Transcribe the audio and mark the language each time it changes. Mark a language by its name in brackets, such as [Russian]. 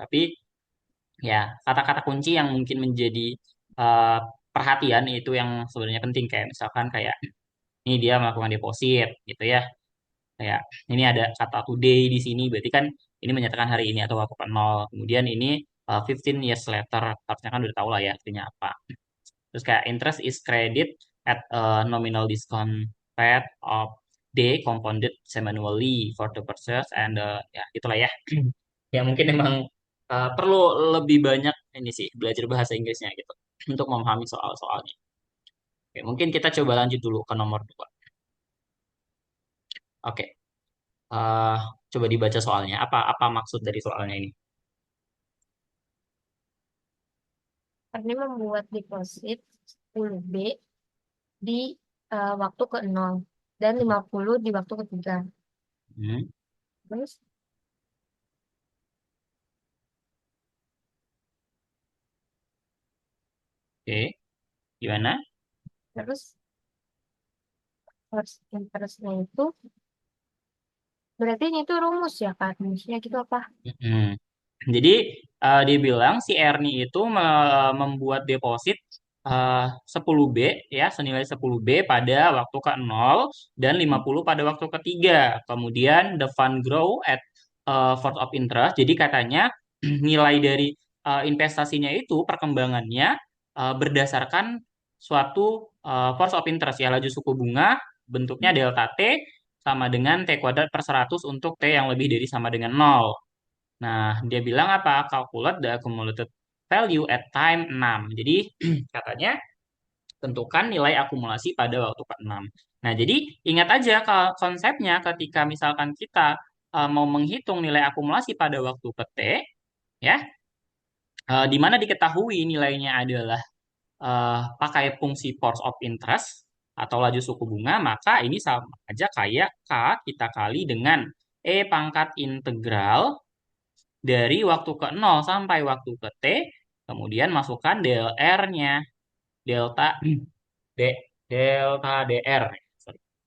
[Indonesian] Tapi ya kata-kata kunci yang mungkin menjadi eh, perhatian itu yang sebenarnya penting kayak misalkan kayak ini dia melakukan deposit gitu ya. Kayak ini ada kata today di sini berarti kan ini menyatakan hari ini atau waktu ke nol. Kemudian ini [English] 15 years later [Indonesian] harusnya kan udah tahu lah ya artinya apa. Terus kayak [English] interest is credit at a nominal discount rate of day compounded semi-annually for the purchase and [Indonesian] ya itulah ya. Ya mungkin emang perlu lebih banyak ini sih belajar bahasa Inggrisnya gitu untuk memahami soal-soalnya. Oke, mungkin kita coba lanjut dulu ke nomor 2. Oke, eh, coba dibaca soalnya. Apa apa maksud dari soalnya ini? ini membuat deposit 10B di waktu ke nol dan 50 di waktu ketiga. Hmm, Terus, oke, gimana? terus first interestnya itu berarti ini tuh rumus ya Kak? Rumusnya gitu apa? Hmm. Jadi dia bilang si Ernie itu membuat deposit 10B ya senilai 10B pada waktu ke nol dan 50 pada waktu ketiga. Kemudian [English] the fund grow at force of interest. [Indonesian] Jadi katanya nilai dari investasinya itu perkembangannya berdasarkan suatu force of interest ya laju suku bunga bentuknya delta T sama dengan T kuadrat per 100 untuk T yang lebih dari sama dengan nol. Nah, dia bilang apa? [English] Calculate the accumulated value at time 6. [Indonesian] Jadi, katanya tentukan nilai akumulasi pada waktu ke-6. Nah, jadi ingat aja konsepnya ketika misalkan kita mau menghitung nilai akumulasi pada waktu ke T, ya, di mana diketahui nilainya adalah pakai fungsi force of interest atau laju suku bunga, maka ini sama aja kayak K kita kali dengan E pangkat integral dari waktu ke nol sampai waktu ke T, kemudian masukkan DLR-nya, delta D, delta DR. Sorry.